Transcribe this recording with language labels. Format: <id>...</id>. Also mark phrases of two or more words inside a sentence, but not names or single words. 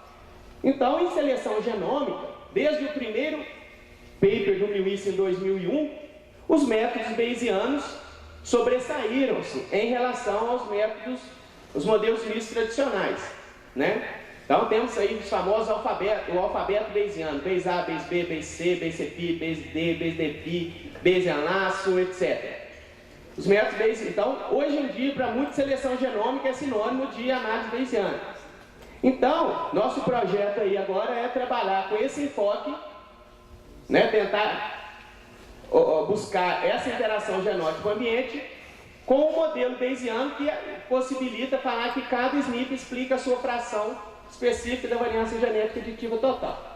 <pt>Então, em seleção genômica, desde o primeiro paper do Lewis em 2001, os métodos bayesianos sobressaíram-se em relação aos métodos, os modelos mistos tradicionais, né? Então, temos aí os famosos alfabetos, o alfabeto bayesiano, Bayes A, Bayes B, Bayes C, Bayes CPI, Bayes D, Bayes DPI, Bayesian laço, etc. Os métodos Bayesian. Então, hoje em dia, para muita seleção genômica é sinônimo de análise bayesiana. Então, nosso projeto aí agora é trabalhar com esse enfoque, né, tentar buscar essa interação genótipo-ambiente com o modelo bayesiano que possibilita falar que cada SNP explica a sua fração específica da variância genética aditiva total.</pt>